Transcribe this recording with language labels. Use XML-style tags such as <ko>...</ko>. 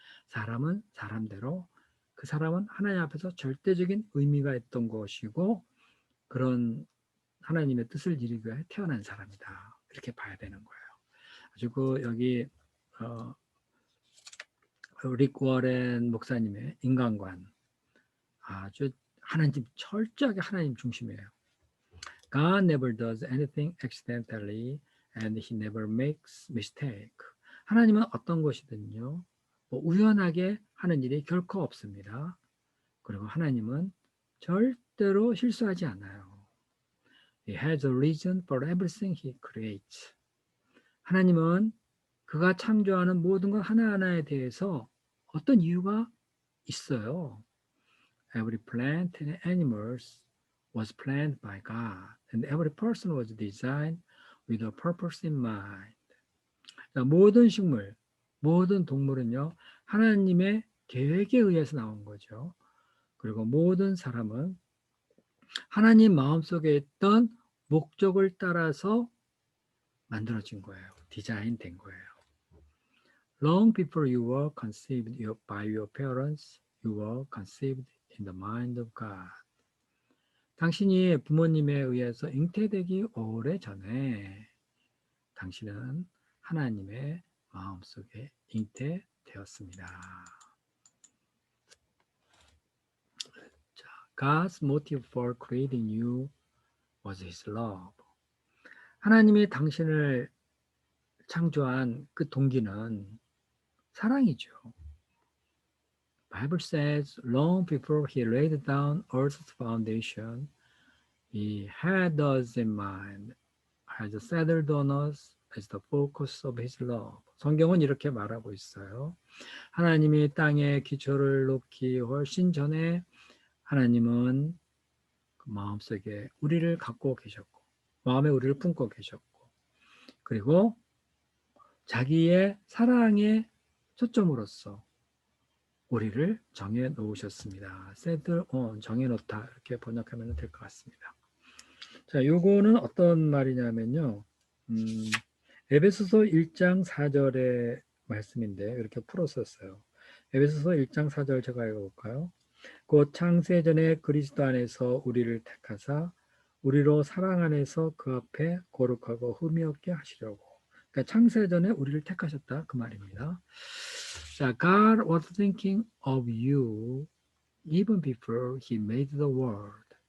<ko>사람은 사람대로 그 사람은 하나님 앞에서 절대적인 의미가 있던 것이고 그런 하나님의 뜻을 이루기 위해 태어난 사람이다. 이렇게 봐야 되는 거예요. 그리고 여기 릭 워렌 목사님의 인간관 아주 하나님 철저하게 하나님 중심이에요.</ko> <en>God never does anything accidentally and he never makes mistake.</en> <ko>하나님은 어떤 것이든요. 우연하게 하는 일이 결코 없습니다. 그리고 하나님은 절대로 실수하지 않아요.</ko> <en>He has a reason for everything he creates.</en> <ko>하나님은 그가 창조하는 모든 것 하나하나에 대해서 어떤 이유가 있어요.</ko> <en>Every plant and animals was planned by God, and every person was designed with a purpose in mind.</en> <ko>모든 식물, 모든 동물은요, 하나님의 계획에 의해서 나온 거죠. 그리고 모든 사람은 하나님 마음속에 있던 목적을 따라서 만들어진 거예요. 디자인된 거예요.</ko> <en>Long before you were conceived by your parents, you were conceived in the mind of God.</en> <ko>당신이 부모님에 의해서 잉태되기 오래전에 당신은 하나님의 마음속에 잉태되었습니다.</ko> <en>God's motive for creating you was His love.</en> <ko>하나님이 당신을 창조한 그 동기는 사랑이죠.</ko> <en>Bible says, long before He laid down earth's foundation, He had us in mind, has settled on us as the focus of His love.</en> <ko>성경은 이렇게 말하고 있어요. 하나님이 땅에 기초를 놓기 훨씬 전에 하나님은 그 마음속에 우리를 갖고 계셨고, 마음에 우리를 품고 계셨고, 그리고 자기의 사랑의 초점으로서 우리를 정해 놓으셨습니다.</ko> <en>settle on,</en> <ko>정해 놓다 이렇게 번역하면 될 것 같습니다. 자, 요거는 어떤 말이냐면요. 에베소서 1장 4절의 말씀인데 이렇게 풀었었어요. 에베소서 1장 4절 제가 읽어볼까요? 곧 창세전에 그리스도 안에서 우리를 택하사 우리로 사랑 안에서 그 앞에 거룩하고 흠이 없게 하시려고. 그러니까 창세전에 우리를 택하셨다 그 말입니다.</ko> <en>자, God was thinking of you even before He made the world.</en>